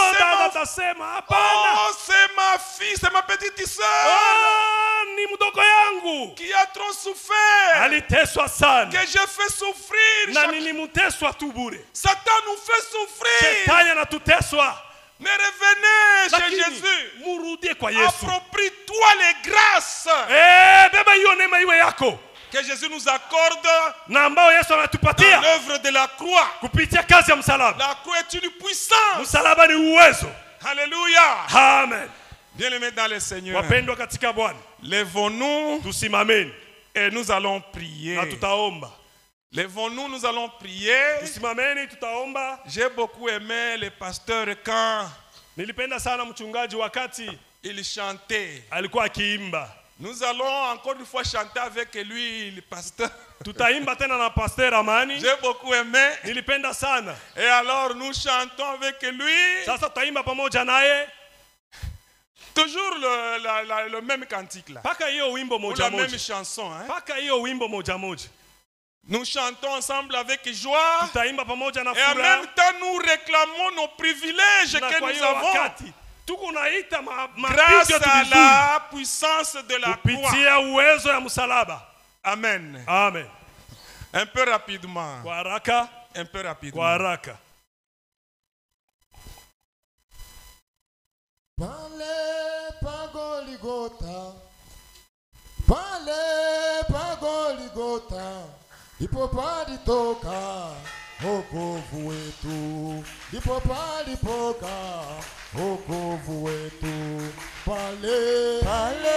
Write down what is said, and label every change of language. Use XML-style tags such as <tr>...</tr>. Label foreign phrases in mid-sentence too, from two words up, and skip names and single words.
<fr>c'est</fr> <sw>dada ma, tasema hapana.</sw> <fr>oh, c'est ma fille, c'est ma petite sœur</fr> <sw>Ni mdogo yangu</sw> <fr>qui a trop souffert,</fr> <sw>aliteswa sana</sw> <fr>que je fais souffrir.</fr> <sw>na nilimteswa tu bure.</sw> <fr>Satan nous fait souffrir.</fr> <sw>Shetani anatuteswa.</sw> <fr>Mais revenez chez</fr> <sw>Lakini</sw> <fr>Jésus.</fr> <sw>murudie kwa Yesu.</sw> <fr>Approprie-toi les grâces</fr> <sw>Beba hiyo neema iwe yako</sw> <fr>que Jésus nous accorde</fr> <sw>na ambao Yesu</sw> <fr>dans</fr> <sw>anatupatia</sw> <fr>l'œuvre de la croix.</fr> <sw>kupitia kazi ya msalaba.</sw> <fr>La croix est une puissance.</fr> <sw>Msalaba ni uwezo.</sw> <fr>Alléluia. Amen. Bien-aimés dans le Seigneur,</fr> <sw>Wapendwa katika Bwana,</sw> <fr>lèvons-nous</fr> <sw>tusimameni</sw> <fr>et nous allons prier.</fr> <sw>na tutaomba.</sw> <fr>Lèvons-nous, nous allons prier.</fr> <sw>Tusimameni, tutaomba.</sw> <fr>J'ai beaucoup aimé le pasteur quand</fr> <sw>Nilipenda sana mchungaji wakati</sw> <fr>il chantait.</fr> <sw>alikuwa akiimba.</sw> <fr>Nous allons encore une fois chanter avec lui, le pasteur.</fr> <sw>Tutaimba tena na pasteur Amani.</sw> <fr>J'ai beaucoup aimé.</fr> <sw>Nilipenda sana.</sw> <fr>Et alors nous chantons avec lui.</fr> <sw>Sasa tutaimba pamoja naye.</sw> <fr>Toujours le même cantique là.</fr> <sw>Paka hiyo wimbo moja moja.</sw> <fr>La même chanson. Hein?</fr> <sw>Paka hiyo wimbo moja moja.</sw> <fr>Nous chantons ensemble avec joie.</fr> <sw>Tutaimba pamoja na furaha.</sw> <fr>Et en même temps nous réclamons nos privilèges que nous avons. Grâce à la puissance de la croix. Amen. Amen. Un peu rapidement. Un peu rapidement.</fr> <sw>Pale pa Goligota, pale pa Goligota, ipo palitoka wokovu wetu, ipo palipoka wokovu wetu, pale</sw>